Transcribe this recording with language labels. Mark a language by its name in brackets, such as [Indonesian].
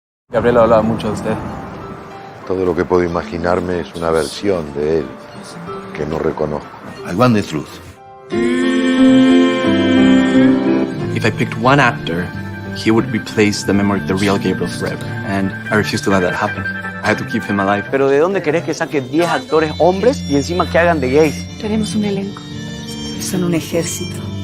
[Spanish] Gabriel hablaba mucho de usted. Todo lo que puedo imaginarme es una versión de él que no reconozco. [English] I want the truth. If I picked one actor, he would replace the memory of the real Gabriel forever. And I refuse to let that happen. I had to keep him alive. [Spanish] Pero ¿de dónde querés que saque 10 actores hombres y encima que hagan de gays? Tenemos un elenco. Son un ejército.